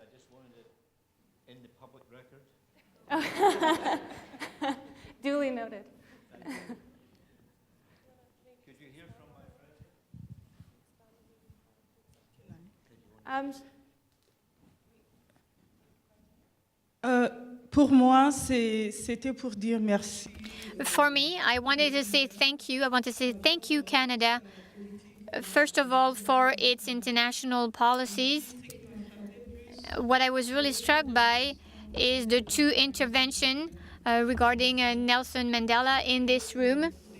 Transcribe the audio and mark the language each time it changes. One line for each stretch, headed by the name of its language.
English: I just wanted it in the public record. Duly noted. Could you hear from my friend?
French: Pour moi, c'était pour dire merci.
English: For me, I wanted to say thank you. I want to say thank you, Canada, first of all, for its international policies. What I was really struck by is the 2 interventions regarding Nelson Mandela in this room.